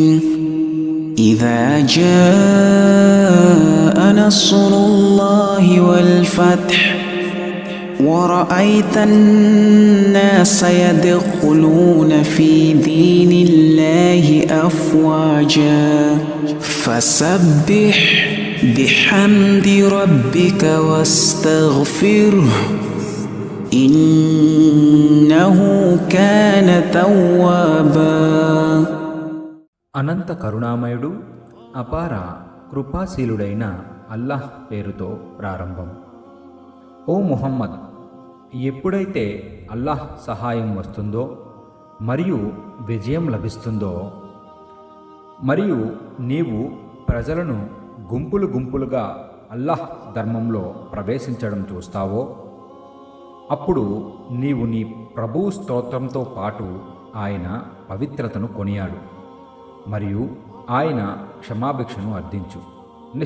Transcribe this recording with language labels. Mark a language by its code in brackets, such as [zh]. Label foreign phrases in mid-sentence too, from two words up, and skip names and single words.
[ar] إذا جاء نصر الله والفتح ورأيت الناس يدخلون في دين الله أفواجا فسبح بحمد ربك واستغفره إنه كان توابا. [te] అనంత కరుణామయుడు అపార కృపాశీలుడైన అల్లాహ్ పేరుతో ప్రారంభం. ఓ ముహమ్మద్, ఎప్పుడైతే అల్లాహ్ సహాయం వస్తుందో మరియు విజయం లభిస్తుందో మరియు నీవు ప్రజలను గుంపులు గుంపులుగా అల్లాహ్ ధర్మంలో ప్రవేశించడం చూస్తావో అప్పుడు నీవు నీ ప్రభువు స్తోత్రంతో పాటు ఆయన పవిత్రతను కొనియాడు మరియు ఆయన క్షమాభిక్షను అర్థించు.